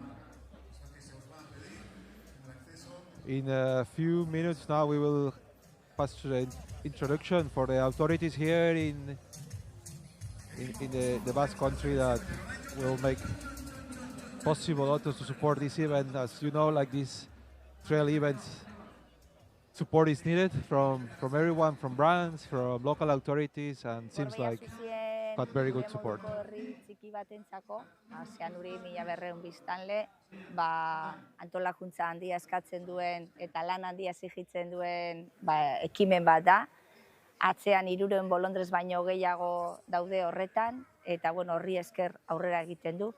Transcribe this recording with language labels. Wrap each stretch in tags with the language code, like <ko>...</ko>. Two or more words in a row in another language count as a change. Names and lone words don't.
<en>In a few minutes now we will pass to the introduction for the authorities here in the Basque Country that will make possible also to support this event. As you know, like these trail events, support is needed from everyone, from brands, from local authorities, and seems Gorbea like Suzien got very good gure support.</en> <eu>moduko herri txiki batentzako, Zeanuri 1200 biztanle, ba, antolakuntza handia eskatzen duen eta lan handia exijitzen duen ekimen bat da. Atzean 300 bolondrez baino gehiago daude horretan, eta bueno, horri esker aurrera egiten du.</eu>